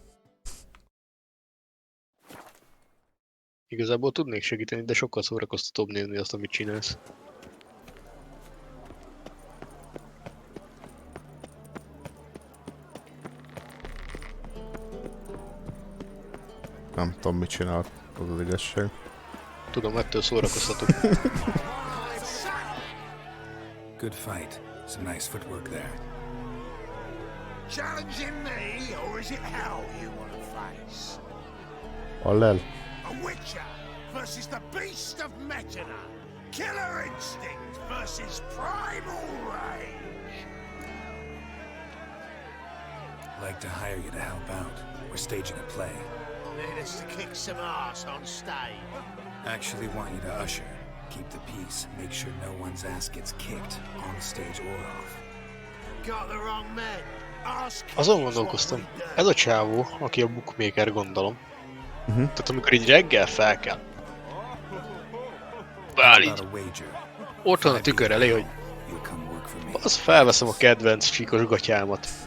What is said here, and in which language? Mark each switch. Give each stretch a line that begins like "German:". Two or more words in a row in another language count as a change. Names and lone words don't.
Hungarian: Igazából tudnék segíteni, de sokkal szórakoztatóbb nézni azt, amit csinálsz. Nem tudom, mit csinál, az az igazság. Tudom, ettől szórakoztató.
English: Good fight. Some nice footwork there. Challenging me, or is it hell you want to face? Hallel? A Witcher versus the Beast of Metana. Killer instinct versus primal rage. I'd like to hire you to help out. We're staging a play. Need us to kick some ass on stage. Actually want you to usher. Keep the peace. Make sure no one's ass gets kicked on stage or off. Got the wrong man.
Hungarian: Azon gondolkoztam, ez a csávó, aki a bookmaker gondolom. Tehát amikor így reggel fel kell. Bár így. Ott van a tükör elé, hogy az felveszem a kedvenc csíkos gatyámat.